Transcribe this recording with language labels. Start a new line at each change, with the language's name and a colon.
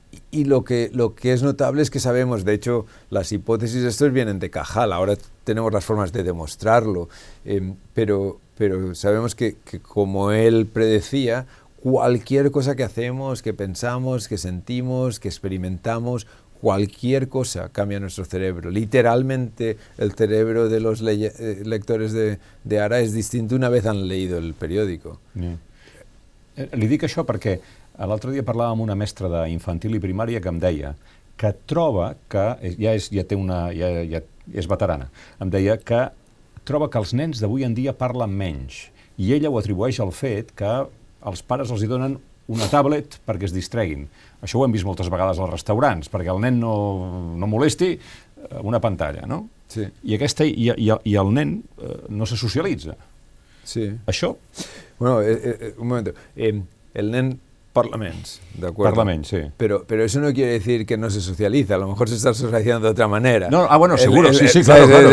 Spanish: Y lo que es notable es que sabemos, de hecho, las hipótesis de estos vienen de Cajal, ahora tenemos las formas de demostrarlo, pero sabemos que como él predecía, cualquier cosa que hacemos, que pensamos, que sentimos, que experimentamos, cualquier cosa cambia nuestro cerebro. Literalmente el cerebro de los lectores de ara
Catalan: és distint
Spanish: una vez han leído el periódico.
Catalan: Li dic això perquè l'altre dia parlava amb una mestra d'infantil i primària que em deia que troba que, ja és veterana, em deia que troba que els nens d'avui en dia parlen menys i ella ho atribueix al fet que els pares els hi donen una tablet perquè es distreguin. Això ho hem vist moltes vegades als restaurants, perquè el nen no molesti una pantalla, no? Sí. I el nen no se socialitza. Sí. Això?
Spanish: Bueno, un momento.
Catalan: El nen parla menys,
Spanish: ¿de acuerdo?
Catalan: Parla menys, sí.
Spanish: Pero eso no quiere decir que no se socializa, a lo mejor se está socializando de otra manera. No, bueno, seguro, sí, claro.